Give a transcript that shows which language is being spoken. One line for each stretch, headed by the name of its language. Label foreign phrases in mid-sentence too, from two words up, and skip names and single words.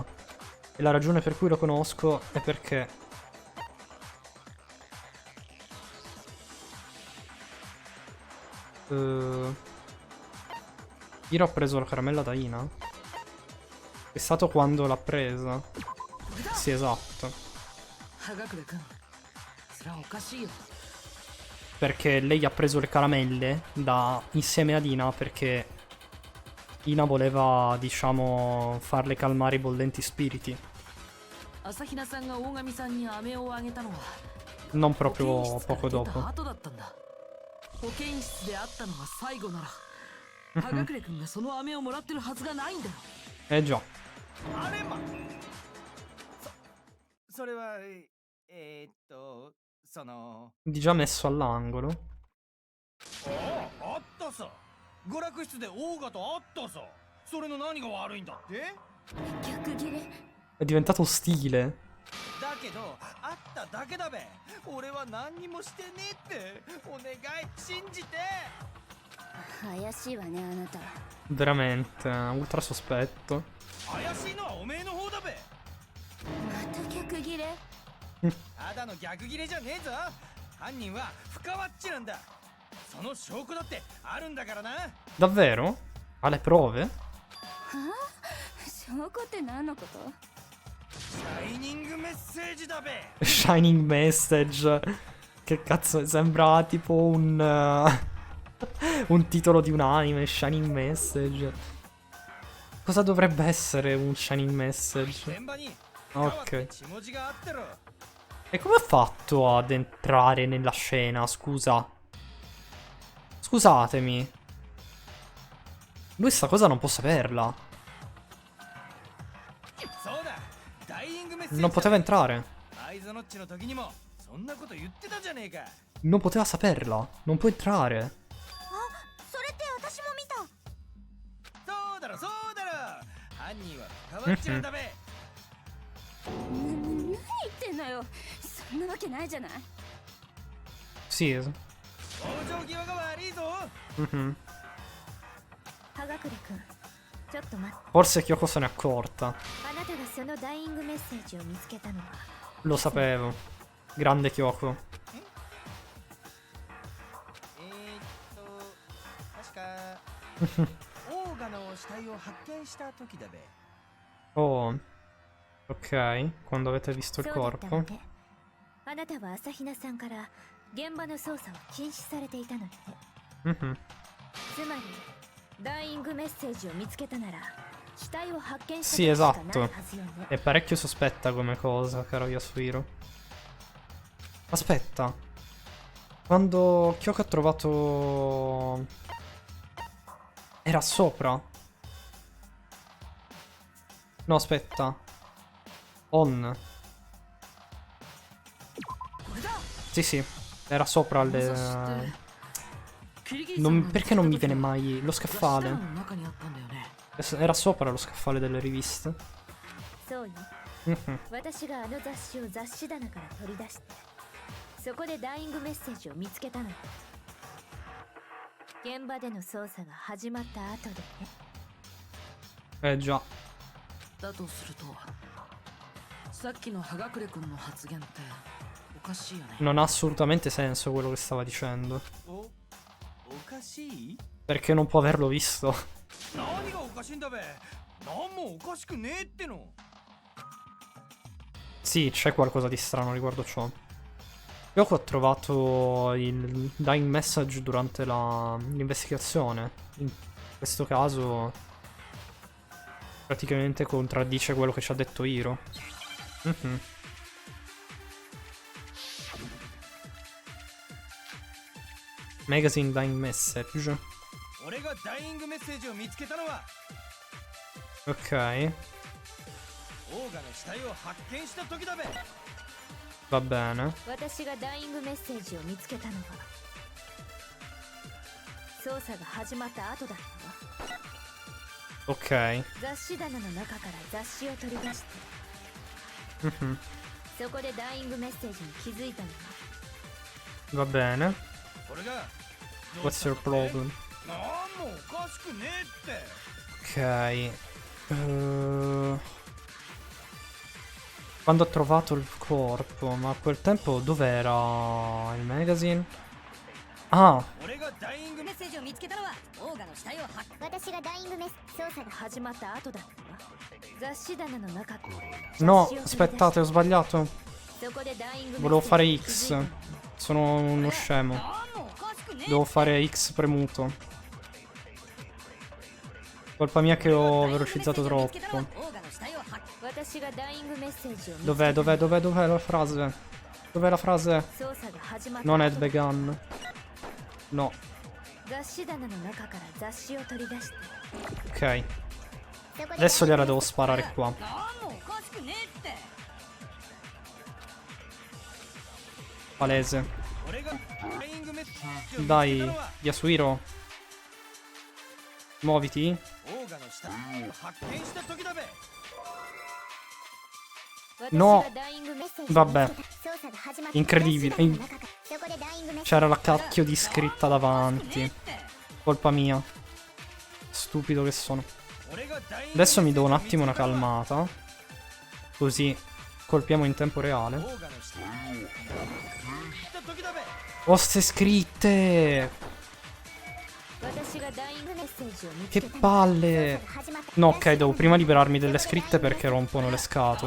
Italian: E la ragione per cui lo conosco è perché... Hiro ha preso la caramella da Ina? È stato quando l'ha presa? Sì, esatto.
Japanese: 葉隠君、それはおかしいよ。
Italian: Perché lei ha preso le caramelle insieme ad Ina perché Ina voleva, diciamo, farle calmare i bollenti spiriti.
Japanese: 朝比奈さんが大神さんに飴をあげたのは
Italian: Non
Japanese: 保健
Italian: proprio
Japanese: 室から
Italian: poco
Japanese: 出た
Italian: dopo.
Japanese: 後だったんだ。保健室で会ったのが最後なら葉隠君がその飴をもらってるはずがないんだよ。
Italian: Eh già.
Japanese: あれまそれはその
Italian: Di già messo all'angolo.
Japanese: あったさ。娯楽室でオーガと会ったさ。それの何が悪いんだって？逆切れ。
Italian: È diventato ostile.
Japanese: だけど会っただけだべ。俺は何にもしてねえって。お願い信じて。怪しいわね、あなた。
Italian: Veramente, ultra sospetto.
Japanese: 怪しいのはおめえの方だべ。また逆切れ？ただの逆ギレじゃねえぞ。犯人は深ワッチなんだ。その証拠だってあるんだからな。
Italian: Davvero? Ha le prove?
Japanese: はあ？証拠って何のこと？シャイニングメッセージだべ。
English: Shining Message.
Italian: Che cazzo, sembra tipo un titolo di un anime,
English: Shining Message.
Italian: Cosa dovrebbe essere un Shining Message?
Japanese: 現場に
Italian: Ok.
Japanese: 血文字があってろ。
Italian: E come ha fatto ad entrare nella scena, scusa? Scusatemi. Lui sta cosa non può saperla.
Japanese: そうだ。ダイイングメッセージ。
Italian: Non poteva entrare.
Japanese: アイゾノッチの時にもそんなこと言ってたじゃねえか。
Italian: Non poteva saperla. Non può entrare.
Japanese: あ、それって私も見た。そうだろそうだろ。犯人は深川っちなんだべ。何言ってんのよ。そんなわけないじゃない。
Italian: Sì.
Japanese: 往生際が悪いぞ。 Mhm. 葉隠君、ちょっと待って。
Italian: Forse Kyoko se n'è accorta.
Japanese: あなたがそのダイイングメッセージを見つけたのは
Italian: Lo sapevo. Grande Kyoko.
Japanese: 確かオーガの死体を発見した時だべ。
Italian: Oh. Ok. Quando avete visto il
Japanese: そうだったわ
Italian: corpo.
Japanese: ね。あなたは朝比奈さんから現場の捜査を禁止されていたのよね。 Mhm. つまりダイイングメッセージを見つけたなら死体を発見した
Italian: Sì,
Japanese: 時しかない
Italian: esatto.
Japanese: はずよね。
Italian: È parecchio sospetta come cosa, caro Yasuhiro. Aspetta. Quando Kyoko ha trovato... Era sopra? No, aspetta. On. Sì, sì. Era sopra le... Perché non mi viene mai lo
Japanese: 雑誌棚
Italian: scaffale?
Japanese: の中にあったんだよね。
Italian: Era sopra lo scaffale delle riviste.
Japanese: そうよ。 Mhm. 私があの雑誌を雑誌棚から取り出してそこでダイイングメッセージを見つけたのよ。現場での捜査が始まった後でね。
Italian: Già.
Japanese: だとすると、さっきの葉隠君の発言っておかしいよね。
Italian: Non ha assolutamente senso quello che stava dicendo.
Japanese: おかしい？
Italian: Perché non può averlo visto.
Japanese: 何がおかしいんだべ。何もおかしくねえっての。
Italian: Sì, c'è qualcosa di strano riguardo ciò. Kyoko ha trovato il
English: dying message
Italian: durante l'investigazione. In questo caso praticamente contraddice quello che ci ha detto Hiro. Mhm.
English: Magazine dying message.
Japanese: 俺がダイイングメッセージを見つけたのは
Italian: Ok,
Japanese: オーガの死体を発見した時だべ。
Italian: va bene.
Japanese: 私がダイイングメッセージを見つけたのは捜査が始まった後だったわ。
Italian: Ok.
Japanese: 雑誌棚の中から雑誌を取り出して Mhm. そこでダイイングメッセージに気づいたのよ。
Italian: Va bene.
Japanese: 俺が
English: What's your problem?
Japanese: 何もおかしくねえって。
Italian: Ok. Quando ha trovato il corpo, ma a quel tempo dov'era il magazine? Ah,
Japanese: 俺がダイイングメッセージを見つけたのはオーガの死体を発私がダイイングメッセージ捜査が始まった後だったわ。雑誌棚の中から
Italian: no,
Japanese: 雑誌を取り出して
Italian: aspettate, ho sbagliato.
Japanese: そこでダイイングメッセージ
Italian: Volevo fare
Japanese: に気づいたの
Italian: X.
Japanese: よ。
Italian: Sono uno scemo.
Japanese: 何もおかしくねえ。
Italian: Devo fare X premuto. Colpa mia che ho velocizzato troppo.
Japanese: 私がダイイングメッセージを見つけた
Italian: Dov'è la frase? Dov'è la frase?
Japanese: 捜査が始まった
Italian: Non è
Japanese: 後
English: Began. No,
Japanese: 雑誌棚の中から雑誌を取り出して
Italian: ok. Adesso gliela devo sparare qua.
Japanese: 何もおかしくねえって。
Italian: Palese.
Japanese: 俺がダイイングメッセージを見つけた
Italian: Dai,
Japanese: のは
Italian: Yasuhiro. Muoviti.
Japanese: オーガの死体を発見した時だべ。
Italian: No.
Japanese: 私がダイイングメッセージを
Italian: Vabbè.
Japanese: 見つけた捜査が始まった
Italian: Incredibile.
Japanese: 雑誌棚の中からそこでダイイングメッセージ
Italian: C'era la cacchio di scritta davanti. Colpa mia. Stupido che sono. 俺がダイイング Adesso mi do un attimo una calmata. Così colpiamo in tempo
Japanese: オ
Italian: reale.
Japanese: ーガの死体を発見した時だべ。
Italian: Oh, ste scritte!
Japanese: 私がダイイングメッセージを見つ
Italian: Che
Japanese: けた
Italian: palle! No, ok, devo prima liberarmi delle scritte perché rompono le scatole.